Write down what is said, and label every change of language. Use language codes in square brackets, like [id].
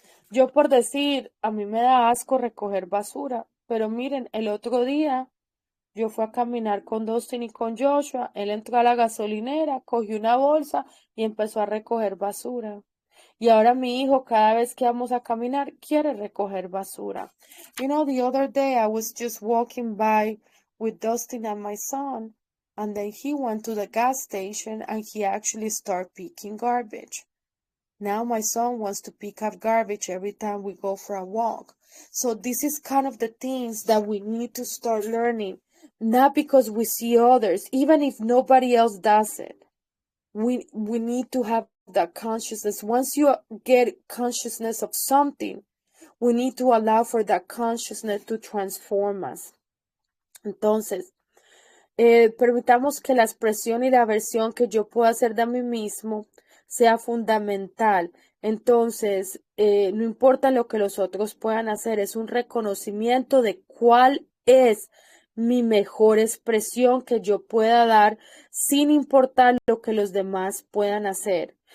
[es] Yo, por decir, a mí me da asco recoger basura, pero miren, el otro día yo fui a caminar con Dustin y con Joshua. Él entró a la gasolinera, cogió una bolsa y empezó a recoger basura. Y ahora mi hijo, cada vez que vamos a caminar, quiere recoger basura. [en] You know, the other day I was just walking by with Dustin and my son, and then he went to the gas station and he actually started picking garbage. Now my son wants to pick up garbage every time we go for a walk. So this is kind of the things that we need to start learning, not because we see others, even if nobody else does it. We need to have that consciousness. Once you get consciousness of something, we need to allow for that consciousness to transform us. [es] Entonces, permitamos que la expresión y la versión que yo pueda hacer de mí mismo sea fundamental. Entonces, no importa lo que los otros puedan hacer, es un reconocimiento de cuál es mi mejor expresión que yo pueda dar sin importar lo que los demás puedan hacer.